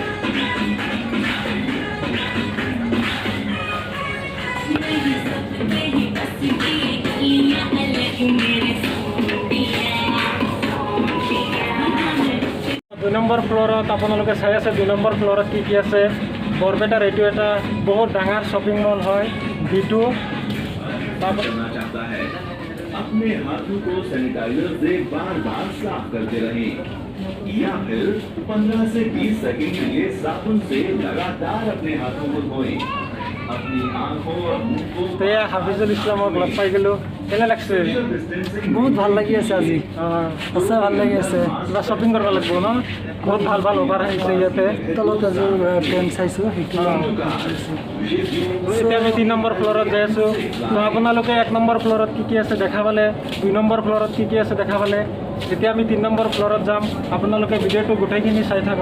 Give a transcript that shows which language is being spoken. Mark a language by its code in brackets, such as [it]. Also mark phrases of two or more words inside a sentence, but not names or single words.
[as] দুই নম্বৰ ফ্ল'ৰত আপোনালোকে চাই আছে 2 নম্বৰ ফ্ল'ৰত কি আছে। বৰপেটাৰ এইটো এটা বহুত ডাঙৰ শ্বপিং মল হয় V2। [hi] अपने हाथों को सैनिटाइजर से बार-बार साफ करते रहें या फिर 15 से 20 सेकंड के लिए साबुन से लगातार अपने हाथों को धोएं। अपनी आंखों और मुंह को [as] তো এয়া হাফিজুল ইছলামক লগ পাই গ'লোঁ কেনে লাগছে বহুত ভাল লাগি আছে আজি সঁচা ভাল লাগি আছে কিবা শ্বপিং কৰিব লাগিব ন বহুত ভাল ভাল অফাৰ আহিছে ইয়াতে তলত এযোৰ পেণ্ট চাইছোঁ সেইটো এতিয়া আমি 3 নম্বৰ ফ্ল'ৰত যাই আছোঁ তো আপোনালোকে 1 নম্বৰ ফ্ল'ৰত কি আছে দেখা পালে 2 নম্বৰ ফ্ল'ৰত কি আছে দেখা পালে এতিয়া আমি 3 নম্বৰ ফ্ল'ৰত যাম আপোনালোকে ভিডিঅ'টো গোটেইখিনি চাই থাকক